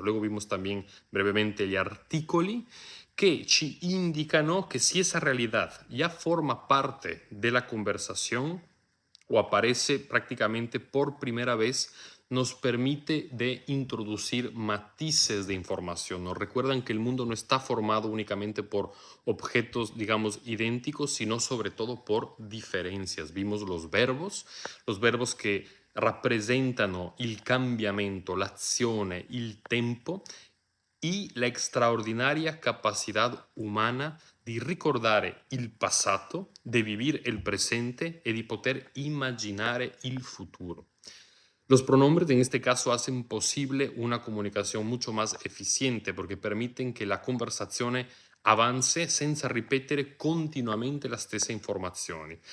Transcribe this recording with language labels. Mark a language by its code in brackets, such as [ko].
[es] Luego vimos también brevemente [it] gli articoli [es] que [it] ci indicano [es] que si esa realidad ya forma parte de la conversación o aparece prácticamente por primera vez, nos permite de introducir matices de información. Nos recuerdan que el mundo no está formado únicamente por objetos, digamos, idénticos, sino sobre todo por diferencias. Vimos los verbos que [it] rappresentano il cambiamento, l'azione, il tempo, [es] y la extraordinaria capacidad humana [it] di ricordare il passato, di vivere il presente e di poter immaginare il futuro. [es] Los pronombres en este caso hacen posible una comunicación mucho más eficiente porque permiten que la conversazione avance [it] senza ripetere continuamente la stessa informazioni.